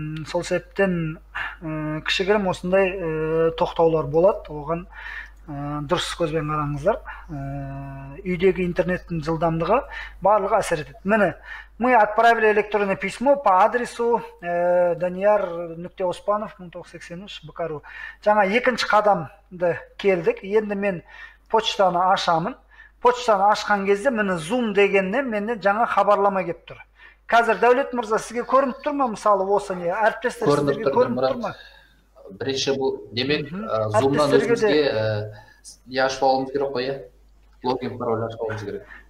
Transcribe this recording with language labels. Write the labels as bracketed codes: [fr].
[kk] Сол себептен кішігірім осындай тоқтаулар болады. Оған дұрыс көзбен қараңыздар. Үйдегі интернеттің жылдамдығы барлығы әсер етеді. [ru] Міне, мы отправили электронное письмо по адресу Данияр.Оспанов 1983 Бакару. [kk] Жаңа екінші қадамды келдік. Енді мен почтаны ашамын. Почтаны ашқан кезде міне Zoom дегеннен менде жаңа хабарлама келіп тұр. Қазір Дәулет мырза, сізге көрініп тұр ма, мысалы осы не? Әріптестер сіздерге көрініп тұр ма? Бірінші бұл демек Zoom-нан өзімізге не ашып алуымыз керек қой, логин пароль ашып алуымыз керек.